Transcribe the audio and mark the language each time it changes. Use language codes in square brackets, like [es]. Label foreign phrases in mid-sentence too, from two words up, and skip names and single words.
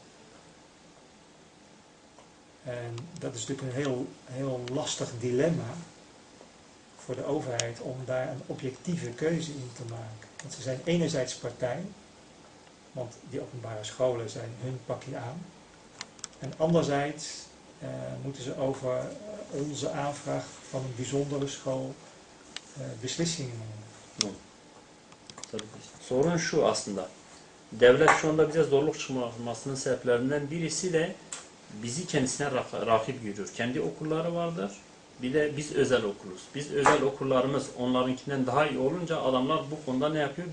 [nl] En dat is natuurlijk een heel lastig dilemma voor de overheid om daar een objectieve keuze in te maken. Want ze zijn enerzijds partij, want die openbare scholen zijn hun pakje aan. En anderzijds moeten ze over onze aanvraag van een bijzondere school beslissingen nemen. [tr] Sorun şu aslında. Devlet şu anda bize zorluk çıkmasının sebeplerinden birisi de bizi kendisine rakip görüyor. Kendi okulları vardır. Bir de biz özel okuluz. Biz özel okullarımız onlarınkinden daha iyi olunca adamlar bu konuda ne yapıyor?